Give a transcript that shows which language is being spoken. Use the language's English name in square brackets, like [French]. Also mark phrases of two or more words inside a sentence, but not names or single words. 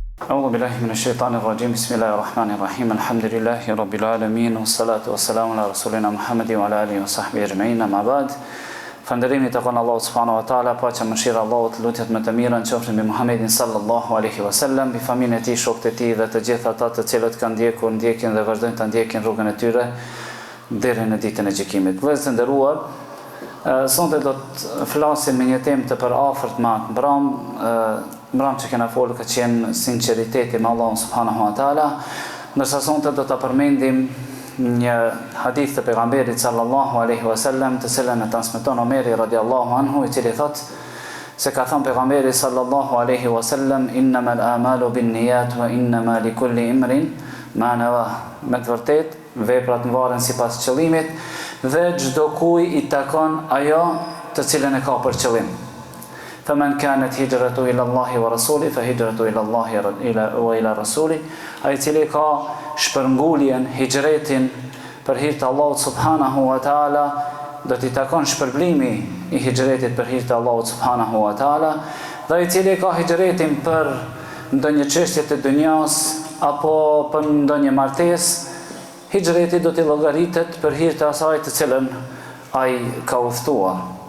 [Arabic] أعوذ بالله من الشيطان الرجيم بسم الله الرحمن الرحيم الحمد لله رب العالمين والصلاة والسلام على رسولنا محمد وعلى آله وصحبه أجمعين أما بعد [Albanian] Falënderimi të konë Allahu [Arabic] سبحانه وتعالى, [Albanian] paqja mëshira Allahut, lutjet më të mira qofshin mbi Muhamedit [Arabic] صلى الله عليه وسلم, [Albanian] mbi familjen e tij, shokët e tij dhe të gjithë ata të cilët kanë ndjekur, ndjekin dhe vazhdojnë të ndjekin rrugën e tyre deri në ditën e gjykimit. Vëllezër të nderuar, sonte do të flasim me një temë të përafërt me atë mbram që kena folur ka qenë sinqeriteti me Allahun [Arabic] سبحانه وتعالى, [Albanian] ndërsa sonte do ta përmendim një hadith të pejgamberit [Arabic] صلى الله عليه وسلم, [Albanian] të cilën e transmeton Omeri [Arabic] رضي الله عنه, [Albanian] i cili thot se ka thënë pejgamberi [Arabic] صلى الله عليه وسلم: إنما الأعمال بالنيات وإنما لكل امرئ ما نوى. [Albanian] Me të vërtet, veprat varen sipas qëllimit dhe çdo kujt i takon ajo të cilën e ka për qëllim. [Arabic] فمن كانت هجرته إلى الله ورسوله فهجرته إلى الله وإلى رسوله. [Albanian] Ai cili ka shpërnguljen, hijretin për hir të Allahut [Arabic] سبحانه وتعالى, [Albanian] do t'i takon shpërblimi i hijretit për hir të Allahut [Arabic] سبحانه وتعالى, [Albanian] dhe ai cili ka hijretin për ndonjë çështje të dunjas apo për ndonjë martesë, hijreti do t'i llogaritet për hir të asaj të cilën ai ka udhëtuar.